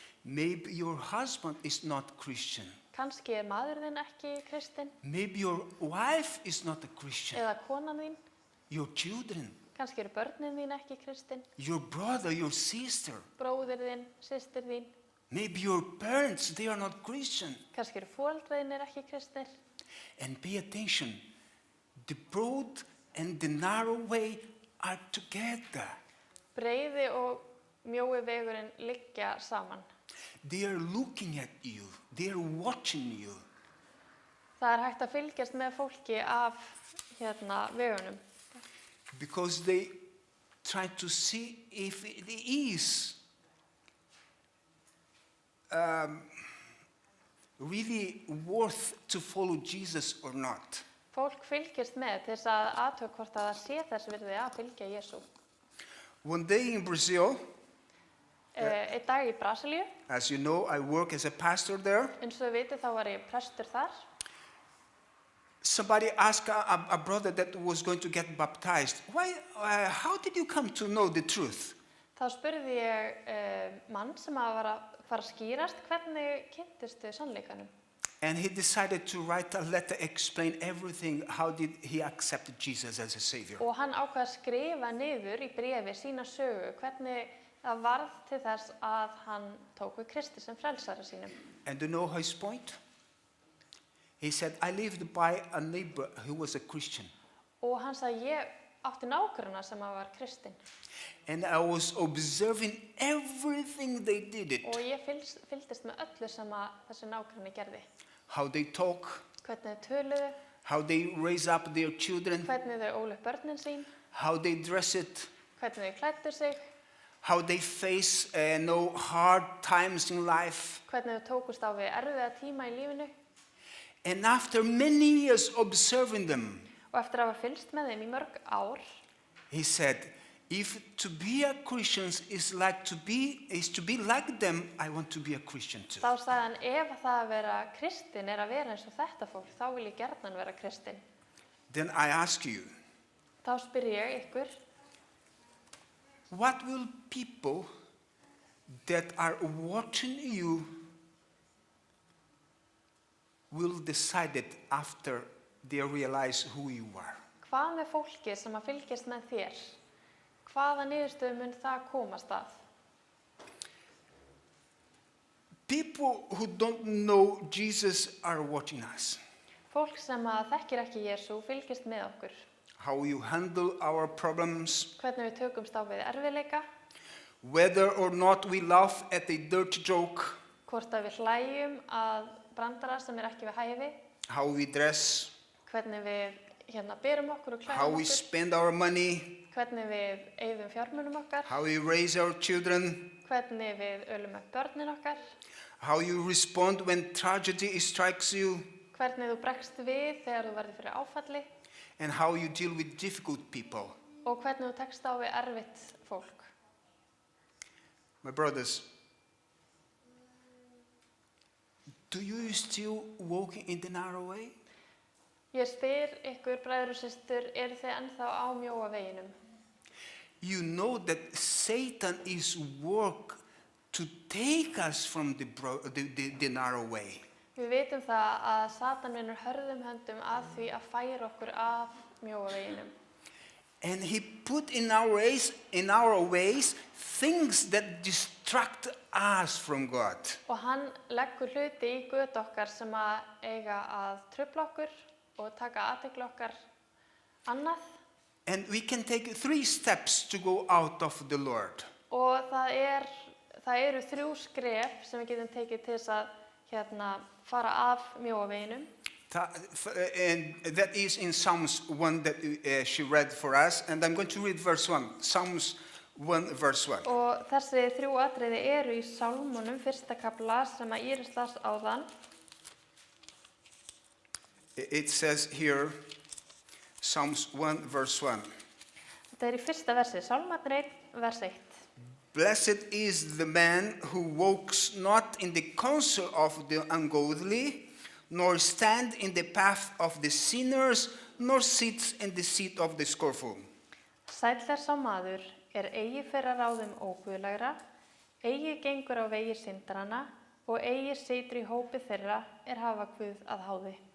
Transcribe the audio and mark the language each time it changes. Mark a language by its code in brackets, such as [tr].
[en] Maybe your husband is not Christian. [is] Kannski maður þinn ekki kristinn [en] Maybe your wife is not a Christian. [is] eða konan þín, [en] Your children, [is] kannski eru börnin þín ekki kristinn, [en] your brother, your sister. [is] bróðir þinn, systir þín, [en] Maybe your parents, they are not Christian. [is] kannski eru foreldrar ekki kristnir. [en] And pay attention, the broad and the narrow way are together. [is] Breiði og mjói vegurinn liggja saman. [en] They are looking at you. They are watching you. [is] Það hægt að fylgjast með fólki af vegunum. [en] Because they try to see if it is really worth to follow Jesus or not. [is] Fólk fylgjast með til þess að athuga hvort að það sé þess virði að fylgja Jesú. [en] One day in Brazil, [is] Einn dag í Brasilíu, [en] as you know, I work as a pastor there. [is] eins og þið vitið þá var ég prestur þar. [en] Somebody asked a brother that was going to get baptized, how did you come to know the truth? [is] Þá spurði ég mann sem var að fara að skýrast, hvernig kynntistu sannleikanum? [en] And he decided to write a letter, explain everything, how did he accept Jesus as a savior. [is] Og hann ákvað að skrifa niður í bréfi sína sögu, hvernig það varð til þess að hann tók við Kristi sem frelsara sínum. [en] And do you know his point? He said, I lived by a neighbor who was a Christian. [is] Og hann sagði, ég átti nágrunna sem var kristinn. [en] And I was observing everything they did it. [is] Og ég fylgdist með öllu sem þessi nágrunni gerði. [en] How they talk, [is] Hvernig þau töluðu, [en] how they raise up their children, [is] hvernig þau ólu upp börnin sín, [en] how they dress it, [is] hvernig þau klæddu sig, [en] how they face no hard times in life. [is] hvernig þau tókust á við erfiða tíma í lífinu. [en] And after many years observing them, [is] Og eftir að hafa fylgst með þeim í mörg ár, [en] he said, if to be a Christian is to be like them, I want to be a Christian too. [is] þá sagði hann, ef það að vera kristinn er að vera eins og þetta fólk, þá vil ég gjarnan vera kristinn. [en] Then I ask you, [is] Þá spyr ég ykkur, [en] what will people that are watching you will decide it after they realize who you are? [is] hvað með fólki sem að fylgjast með þér? Hvaða niðurstöðu mun það komast að? [en] People who don't know Jesus are watching us. [is] Fólk sem að þekkir ekki Jesú fylgjast með okkur. [en] How you handle our problems, [is] Hvernig við tökumst á við erfiðleika, [en] whether or not we laugh at a dirty joke, [is] hvort að við hlæjum að brandara sem er ekki við hæfi, [en] how we dress, [is] hvernig við berum okkur og [en] how [is] klæðum [en] we [is] okkur, [en] spend our money, [is] hvernig við eyðum fjármunum okkar, [en] how we raise our children, [is] hvernig við ölum upp börnin okkar, [en] how you respond when tragedy strikes you, [is] hvernig þú bregst við þegar þú verður fyrir áfalli [en] and how you deal with difficult people. [is] og hvernig þú tekst á við erfitt fólk. [en] My brothers, do you still walk in the narrow way? [is] Ég spyr ykkur, bræður og systur, eru þið ennþá á mjóa veginum? [en] You know that Satan is work to take us from the narrow way. [is] Við vitum það að Satan vinnur hörðum höndum að því að færa okkur af mjóa veginum. [en] And he put in our ways things that distract us from God. [is] Og hann leggur hluti í götu okkar sem að eiga að trufla okkur og taka athygli okkar annað. [en] And we can take 3 steps to go out of the Lord. [is] Og það eru 3 skref sem við getum tekið til þess að fara af mjóa veginum. [en] And that is in Psalms 1 that she read for us. And I'm going to read verse 1. Psalms 1 verse 1. [is] Og þessi 3 atriði eru í Sálmunum 1. kafla sem að Íris las áðan. [en] It says here, Psalms 1 verse 1. [is] Þetta er í 1. versi, Sálmarnir 1 vers 1. [en] Blessed is the man who walks not in the counsel of the ungodly, nor stand in the path of the sinners, nor sits in the seat of the scornful. [is] Sæll er sá maður eigi fer að ráðum óguðlegra, eigi gengur á vegi syndarana og eigi situr í hópi þeirra hafa Guð að háði.